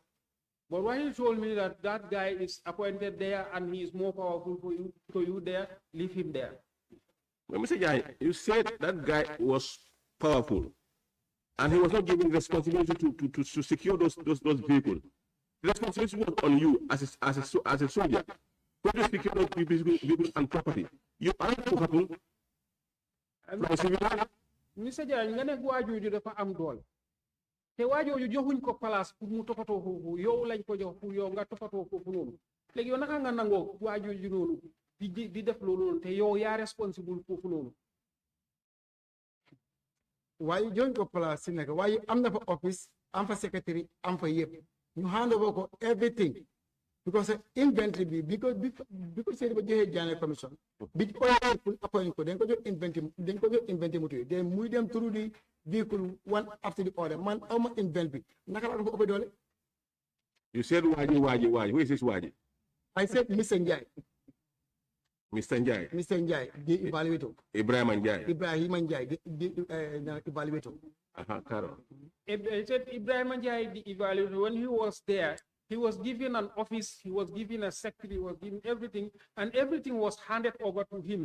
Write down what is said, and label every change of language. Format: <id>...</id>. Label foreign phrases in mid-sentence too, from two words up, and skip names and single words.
<en>But when he told me that that guy is appointed there and he is more powerful for you there, leave him there. But Mr. Jan, you said that guy was powerful and he was not given responsibility to secure those vehicles. The responsibility was on you as a soldier. How to secure those people and property. You are to happen from a civilian. Mr. Jai,</en> <wo>nga ne waajooju dafa am doole te waajooju joxuñ ko place pour mu toppatoo foofu yow lañ ko jox pour yow nga toppatoo foofu noonu léegi yow naka nga nangoo waajooju noonu di def loolu noonu te yow yaa responsible foofu noonu waaye joñ ko place si nekk waaye am na fa office am fa secretary am fa yëpp ñu</wo> <en>hand over</en> <wo>ko</wo> <en>everything because</en> <wo>inventory bi bi ko Seydi Ba joxee Janneh commission bi oyal pour appoint ko dañ ko jox inventory moto yi den muy dem</wo> <en>through the vehicle one after the other</en> <wo>man awma inventory naka laa ko ëpp doole</wo> <en>You said Waji. Who is this Waji? I said Mr. Njai Mr. Njai. Mr. Njai the evaluator Ibrahim Njai. Ibrahim Njai the evaluator Karo. I said Ibrahim Njai, the evaluator, when he was there, he was given an office, he was given a secretary, he was given everything, and everything was handed over to him.</en>